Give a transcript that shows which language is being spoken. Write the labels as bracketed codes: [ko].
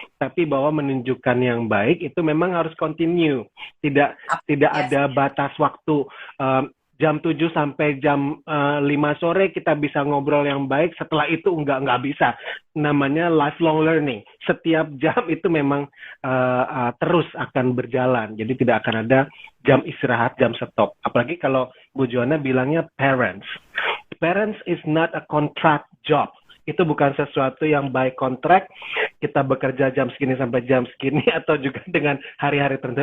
[id] Tapi bahwa menunjukkan yang baik itu memang harus continue. Tidak ada batas waktu. Jam 7 sampai jam 5 sore kita bisa ngobrol yang baik. Setelah itu nggak bisa. Namanya [en] lifelong learning. [id] Setiap jam itu memang terus akan berjalan. Jadi tidak akan ada jam istirahat, jam stop. Apalagi kalau Bu Joanna bilangnya parents. [en] Parents is not a contract job. [id] Itu bukan sesuatu yang [en] by contract, [id] kita bekerja jam segini sampai jam segini, atau juga dengan hari-hari tertentu.